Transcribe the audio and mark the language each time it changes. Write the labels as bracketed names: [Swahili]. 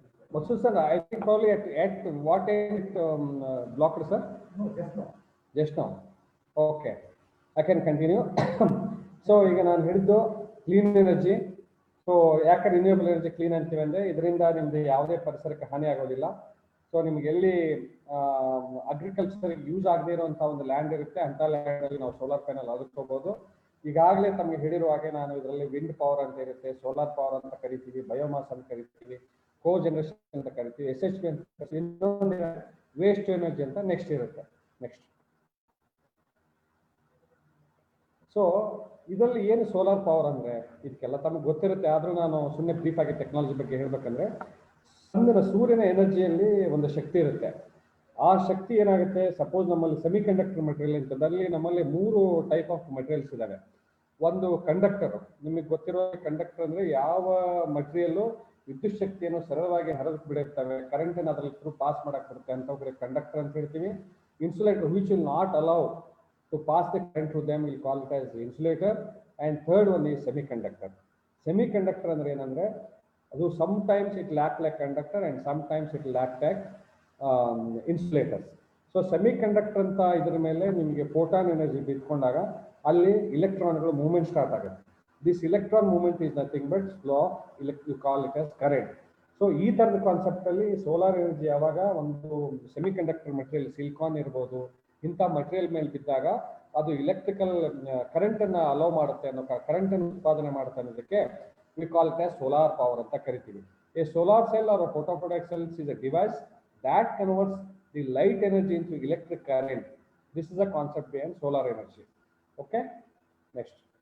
[English] Maksud sir, I think probably at what end blocked, sir? No, just now. Just now. Okay. I can continue. [Kannada] So ಈಗ ನಾನು ಹೇಳಿದ್ದು clean energy. So ಯಾಕೆ renewable energy clean ಅಂತೀವಿ ಅಂದರೆ, ಇದರಿಂದ ನಿಮ್ದು ಯಾವುದೇ ಪರಿಸರಕ್ಕೆ ಹಾನಿ ಆಗೋದಿಲ್ಲ. ಸೊ ನಿಮ್ಗೆ ಎಲ್ಲಿ ಅಗ್ರಿಕಲ್ಚರ್ ಯೂಸ್ ಆಗದೇ ಇರುವಂಥ ಒಂದು ಲ್ಯಾಂಡ್ ಇರುತ್ತೆ, ಅಂಥ ಲ್ಯಾಂಡಲ್ಲಿ ನಾವು ಸೋಲಾರ್ ಪ್ಯಾನಲ್ ಅಳವಡಿಸ್ಕೋಬಹುದು. ಈಗಾಗಲೇ ತಮಗೆ ಹೇಳಿರುವ ಹಾಗೆ ನಾನು ಇದರಲ್ಲಿ ವಿಂಡ್ ಪವರ್ ಅಂತ ಇರುತ್ತೆ, ಸೋಲಾರ್ ಪವರ್ ಅಂತ ಕರಿತೀವಿ, ಬಯೋಮಾಸ್ ಅಂತ ಕರಿತೀವಿ, ಕೋ ಜನರೇಷನ್ ಅಂತ ಕರಿತೀವಿ, SHP ಅಂತ ಕರಿತೀವಿ, ಇನ್ನೊಂದು ವೇಸ್ಟ್ ಎನರ್ಜಿ ಅಂತ ನೆಕ್ಸ್ಟ್ ಇರುತ್ತೆ. ನೆಕ್ಸ್ಟ್ ಸೊ ಇದರಲ್ಲಿ ಏನು ಸೋಲಾರ್ ಪವರ್ ಅಂದರೆ, ಇದಕ್ಕೆಲ್ಲ ತಮಗೆ ಗೊತ್ತಿರುತ್ತೆ, ಆದರೂ ನಾನು ಸುಮ್ಮನೆ ಬ್ರೀಫ್ ಆಗಿ ಟೆಕ್ನಾಲಜಿ ಬಗ್ಗೆ ಹೇಳ್ಬೇಕಂದ್ರೆ, ಸೂರ್ಯನ ಎನರ್ಜಿಯಲ್ಲಿ ಒಂದು ಶಕ್ತಿ ಇರುತ್ತೆ. ಆ ಶಕ್ತಿ ಏನಾಗುತ್ತೆ, ಸಪೋಸ್ ನಮ್ಮಲ್ಲಿ ಸೆಮಿ ಕಂಡಕ್ಟರ್ ಮೆಟೀರಿಯಲ್ ಅಂತದಲ್ಲಿ ನಮ್ಮಲ್ಲಿ 3 ಟೈಪ್ ಆಫ್ ಮೆಟೀರಿಯಲ್ಸ್ ಇದ್ದಾವೆ. ಒಂದು ಕಂಡಕ್ಟರ್, ನಿಮಗೆ ಗೊತ್ತಿರೋ ಕಂಡಕ್ಟರ್ ಅಂದರೆ ಯಾವ ಮಟೀರಿಯಲ್ಲು ವಿದ್ಯುತ್ ಶಕ್ತಿಯನ್ನು ಸರಳವಾಗಿ ಹರಿದು ಬಿಡುತ್ತವೆ, ಕರೆಂಟನ್ನು ಅದರಲ್ಲಿ ಥ್ರೂ ಪಾಸ್ ಮಾಡಕ್ಕೆ ಬರುತ್ತೆ ಅಂತ ಕಂಡಕ್ಟರ್ ಅಂತ ಹೇಳ್ತೀವಿ. [English] Insulator which will not allow to pass the current through them, we'll call it as the insulator. And third one is semiconductor. Semiconductor [Kannada] ಅಂದ್ರೆ ಏನಂದ್ರೆ, ಅದು [English] sometimes it lack like conductor and sometimes it lack like insulators. [Kannada] So semiconductor ಅಂತ ಇದ್ರ ಮೇಲೆ ನಿಮಗೆ photon energy ಬಿಟ್ಕೊಂಡಾಗ ಅಲ್ಲಿ ಇಲೆಕ್ಟ್ರಾನ್ಗಳು movement start ಆಗುತ್ತೆ. [English] This electron movement is nothing but flow, you call it as current. [Kannada] So ಈ ಥರದ ಕಾನ್ಸೆಪ್ಟ್ ಅಲ್ಲಿ ಸೋಲಾರ್ ಎನರ್ಜಿ ಯಾವಾಗ ಒಂದು ಸೆಮಿಕಂಡಕ್ಟರ್ ಮೆಟೀರಿಯಲ್, ಸಿಲಿಕಾನ್ ಇರ್ಬೋದು, ಇಂಥ ಮಟೀರಿಯಲ್ ಮೇಲೆ ಬಿದ್ದಾಗ ಅದು ಇಲೆಕ್ಟ್ರಿಕಲ್ ಕರೆಂಟನ್ನು ಅಲೋ ಮಾಡುತ್ತೆ ಅನ್ನೋ, ಕರೆಂಟನ್ನು ಉತ್ಪಾದನೆ ಮಾಡುತ್ತೆ ಅನ್ನೋದಕ್ಕೆ [English] we call it as [Kannada] solar power ಅಂತ ಕರಿತೀವಿ. [English] A solar cell or photovoltaic cells is a device that converts the light energy into electric current. This is a concept behind solar energy. Okay, next.